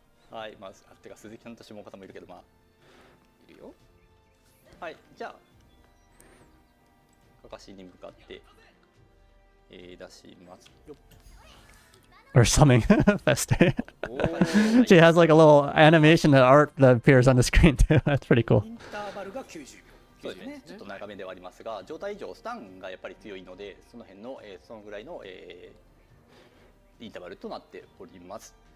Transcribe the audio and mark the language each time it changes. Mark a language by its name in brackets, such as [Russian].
[Japanese] はい、てか鈴木さんと下岡さんもいるけどいるよ。はい、じゃあかかしに向かって、出しますよ。 [English] Or something. Feste. She has like a little animation that art that appears on the screen too. That's pretty cool. [Japanese] インターバルが90秒。そうですね。ちょっと長めではありますが、状態以上スタンがやっぱり強いので、その辺の、そのぐらいの、インターバルとなっております。